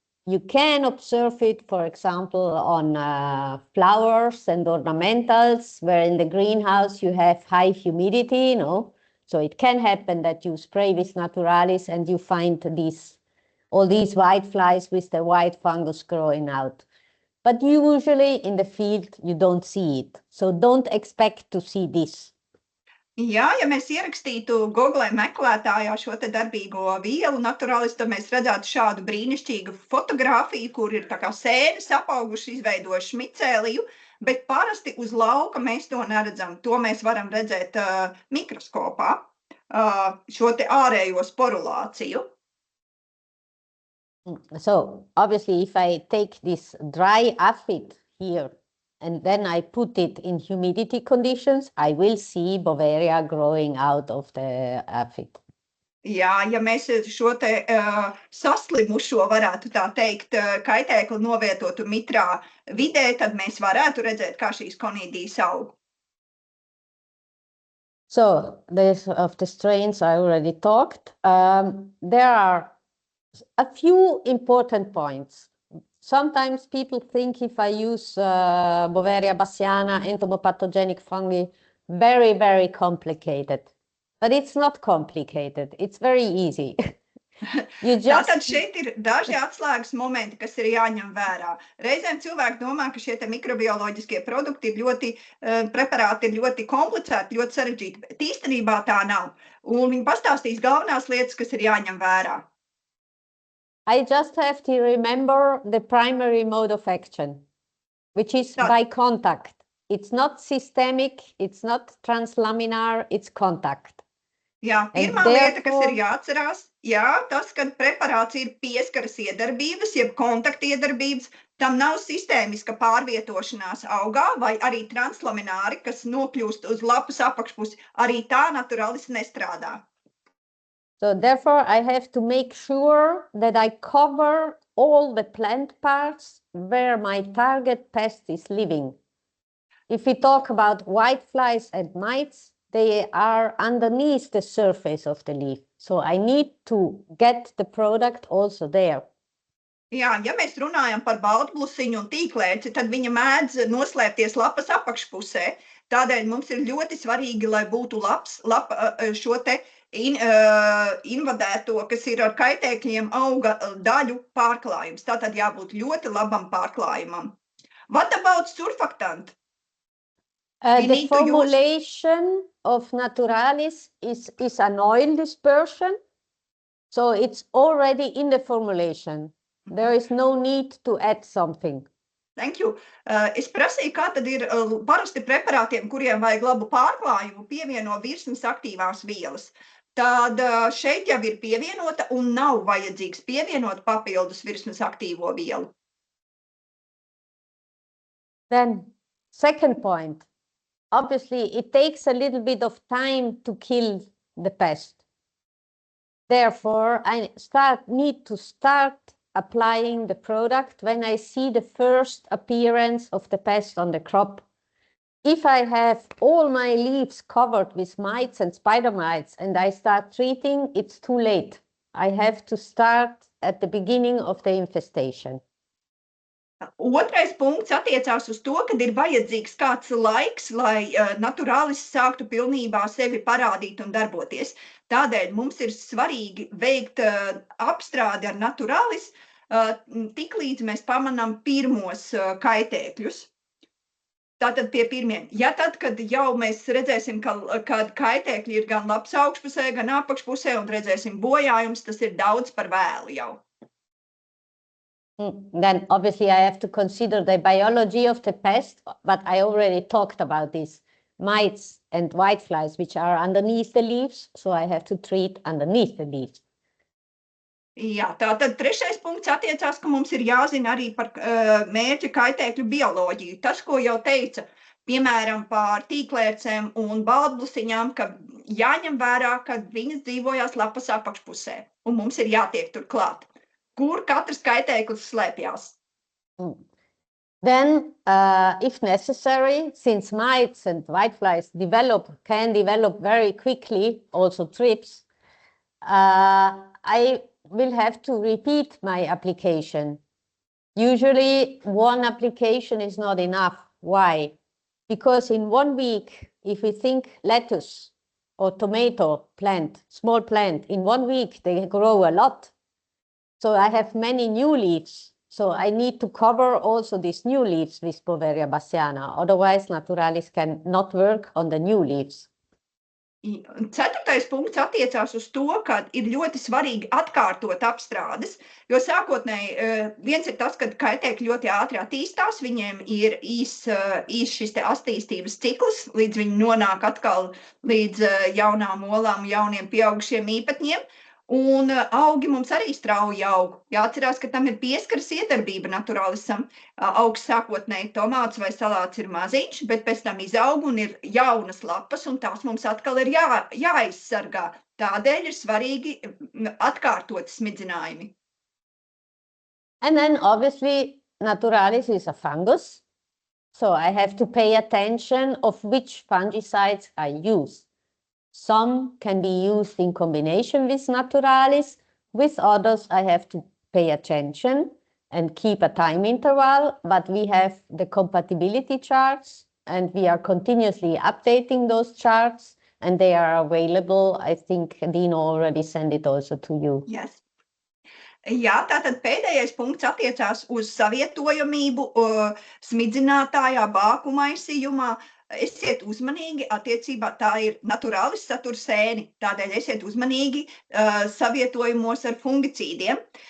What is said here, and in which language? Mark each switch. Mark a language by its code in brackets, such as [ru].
[en] You can observe it, for example, on flowers and ornamentals, where in the greenhouse you have high humidity, no? So it can happen that you spray with naturalis and you find all these white flies with the white fungus growing out. But usually in the field, you don't see it. So don't expect to see this. [lv] Jā, ja mēs ierakstītu Google meklētājā šo te darbīgo vielu Naturalis, tad mēs redzētu šādu brīnišķīgu fotogrāfiju, kur ir tā kā sēnes apauguši, izveidojuši micēliju, bet parasti uz lauka mēs to neredzam. To mēs varam redzēt mikroskopā, šo te ārējo sporulāciju. [en] So obviously, if I take this dry aphid here and then I put it in humidity conditions, I will see Beauveria growing out of the aphid. [lv] Jā, ja mēs šo te saslimušo, varētu tā teikt, kaitēkli novietotu mitrā vidē, tad mēs varētu redzēt, kā šīs konīdijas aug. [en] So this of the strains I already talked. There are a few important points. Sometimes people think if I use Beauveria bassiana, entomopathogenic fungi, very, very complicated. But it's not complicated. It's very easy. [lv] Tātad šeit ir daži atslēgas momenti, kas ir jāņem vērā. Reizēm cilvēki domā, ka šie te mikrobioloģiskie produkti ir ļoti, preparāti ir ļoti komplicēti, ļoti sarežģīti, bet īstenībā tā nav. Un viņi pastāstīs galvenās lietas, kas ir jāņem vērā. [en] I just have to remember the primary mode of action, which is by contact. It's not systemic, it's not translaminar, it's contact. [lv] Jā, pirmā lieta, kas ir jāatcerās, tas, kad preparāts ir pieskaras iedarbības, jeb kontakta iedarbības, tam nav sistēmiska pārvietošanās augā vai arī translamināri, kas nokļūst uz lapas apakšpusi, arī tā Naturalis nestrādā. [en] So therefore, I have to make sure that I cover all the plant parts where my target pest is living. If we talk about whiteflies and mites, they are underneath the surface of the leaf. So I need to get the product also there. [lv] Jā, ja mēs runājam par baltblusiņu un tīklēci, tad viņa mēdz noslēpties lapas apakšpusē. Tādēļ mums ir ļoti svarīgi, lai būtu šo te invadēto, kas ir ar kaitēkļiem auga daļu pārklājums. Tātad jābūt ļoti labam pārklājumam. [en] What about surfactant? The formulation of Naturalis is an oil dispersion. So it's already in the formulation. There is no need to add something. Thank you. [lv] Es prasīju, kā tad ir parasti preparātiem, kuriem vajag labu pārklājumu, pievieno virsmas aktīvās vielas. Tad šeit jau ir pievienota un nav vajadzīgs pievienot papildus virsmas aktīvo vielu. [en] Then, second point. Obviously, it takes a little bit of time to kill the pest. Therefore, I need to start applying the product when I see the first appearance of the pest on the crop. If I have all my leaves covered with mites and spider mites and I start treating, it's too late. I have to start at the beginning of the infestation. [lv] Otrais punkts attiecās uz to, kad ir vajadzīgs kāds laiks, lai Naturalis sāktu pilnībā sevi parādīt un darboties. Tādēļ mums ir svarīgi veikt apstrādi ar Naturalis, tiklīdz mēs pamanām pirmos kaitēkļus. Tātad pie pirmiem. Ja tad, kad jau mēs redzēsim, ka kaitēkļi ir gan lapas augšpusē, gan apakšpusē un redzēsim bojājums, tas ir daudz par vēlu jau. [en] Then obviously I have to consider the biology of the pest, but I already talked about this. Mites and whiteflies, which are underneath the leaves, so I have to treat underneath the leaves. [lv] Jā, tātad trešais punkts attiecās, ka mums ir jāzina arī par mērķa kaitēkļu bioloģiju. Tas, ko jau teica, piemēram, par tīklērcēm un baltblusiņām, ka jāņem vērā, ka viņas dzīvojās lapas apakšpusē, un mums ir jātiek tur klāt. Kur katrs kaitēklis slēpjās. [en] Then, if necessary, since mites and whiteflies can develop very quickly, also thrips, I will have to repeat my application. Usually, one application is not enough. Why? Because in 1 week, if we think lettuce or tomato plant, small plant, in 1 week, they grow a lot. So I have many new leaves. So I need to cover also these new leaves with Beauveria bassiana. Otherwise, Naturalis can not work on the new leaves. [lv] Ceturtais punkts attiecās uz to, ka ir ļoti svarīgi atkārtot apstrādes, jo sākotnēji viens ir tas, ka kaitēkļi ļoti ātri attīstās, viņiem ir īs šis te attīstības cikls, līdz viņi nonāk atkal līdz jaunām olām, jauniem pieaugušiem īpatņiem. Un augi mums arī strauji aug. Jāatcerās, ka tam ir pieskaras iedarbība naturālisam. Augs sākotnēji tomāts vai salāts ir maziņš, bet pēc tam izaug un ir jaunas lapas, un tās mums atkal ir jāizsargā. Tādēļ ir svarīgi atkārtot smidzinājumi. [en] And then obviously Naturalis is a fungus. So I have to pay attention of which fungicides I use. Some can be used in combination with Naturalis. With others, I have to pay attention and keep a time interval, but we have the compatibility charts and we are continuously updating those charts and they are available. I think Dino already sent it also to you. Yes. [lv] Jā, tātad pēdējais punkts attiecās uz savietojamību smidzinātājā, bāku maisījumā. Esiet uzmanīgi attiecībā, tā ir naturālis satur sēni, tādēļ esiet uzmanīgi savietojumos ar fungicīdiem.